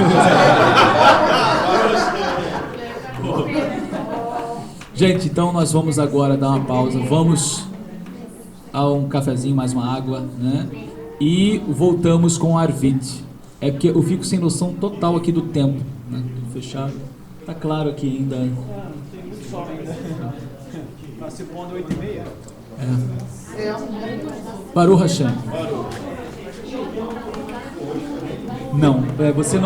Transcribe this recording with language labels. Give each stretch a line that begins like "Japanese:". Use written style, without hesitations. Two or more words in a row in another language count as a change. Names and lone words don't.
Portuguese: Gente, então nós vamos agora dar uma pausa, vamos a um cafezinho, mais uma água, né? E voltamos com o Arvit. É porque eu fico sem noção total aqui do tempo, né? Fechado. Tá claro aqui ainda. Está se pondo 8h30.
Hebrew: ברוך השם.
Portuguese: Não, você não